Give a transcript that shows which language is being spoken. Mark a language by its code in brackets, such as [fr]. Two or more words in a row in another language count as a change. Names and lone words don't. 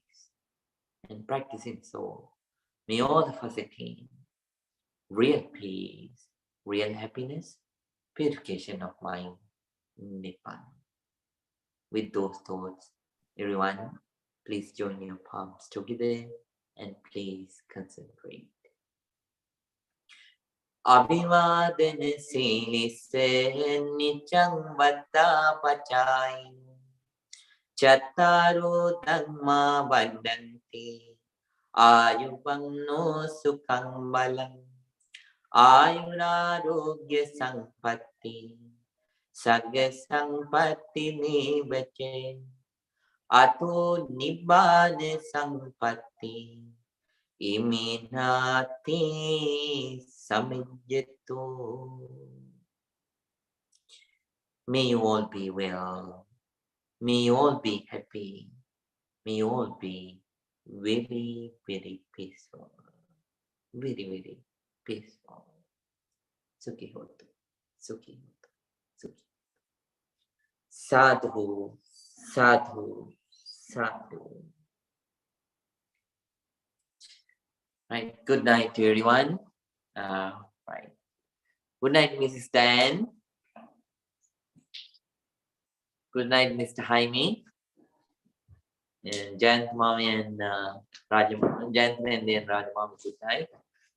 [en] And practicing so, may all of us attain real peace, real happiness, purification of mind, Nibbana. With those thoughts, everyone, please join your palms together and please concentrate. [pi] Abhivadana silisse niccang vatta pacai chattaro dhamma vadanti ayuvanno sukhang balang ayurarogya sampatti sagga sampatti nibbacche ato nibbana sampatti iminati samijjato. [en] May you all be well. May you all be happy. May you all be very, very peaceful. Very, very peaceful. [pi] Sukhi hotu. Sukhi hotu. Sukhi. Sadhu. Sadhu. Sadhu. [en] Right. Good night to everyone. Right. Good night, Mrs. Dan. Good night, Mr. Jaime. And Jayant Mami and Jayant and then Rajamami, good night.